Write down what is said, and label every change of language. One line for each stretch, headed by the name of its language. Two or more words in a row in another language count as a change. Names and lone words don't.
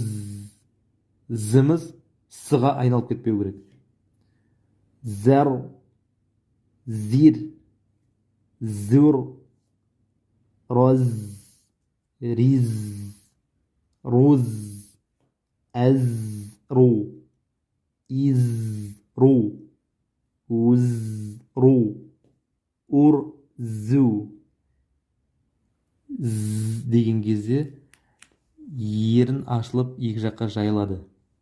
Kazakh: Зіміз сыға айналып кетпеу керек. Зәр, зир, зур, роз, риз, руз, әз, ру, из, ру, уз, ру, ур, зу. З деген кезде ерін ашылып екі жаққа жайылады.